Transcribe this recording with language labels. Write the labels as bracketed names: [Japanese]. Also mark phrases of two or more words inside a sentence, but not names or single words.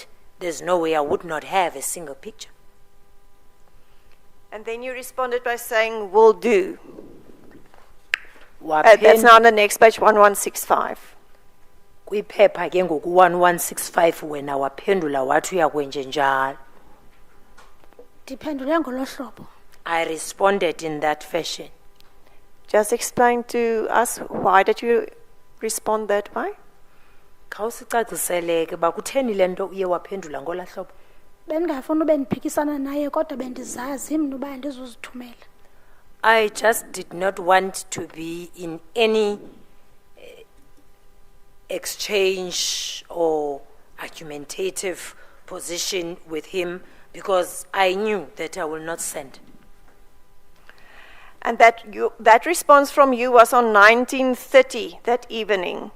[English] There's no way I would not have a single picture. And then you responded by saying, will do. [Xhosa] Waphen- [English] That's now on the next page, 1165. [Xhosa] Kwiphepha ke ngoku 1165 wena waphendula wathi uyakwenje njalo. Ndiphendule ngolo hlobo. [English] I responded in that fashion. just explain to us why did you respond that way? [Xhosa] Khawusicaciseleke ba kutheni lento uye waphendula ngola hlobo. Bendingafuna ube ndiphikisana naye kodwa bendizazi mna uba andizuzithumela. [English] I just did not want to be in any exchange or argumentative position with him because I knew that I will not send. And that response from you was on 19:30 that evening.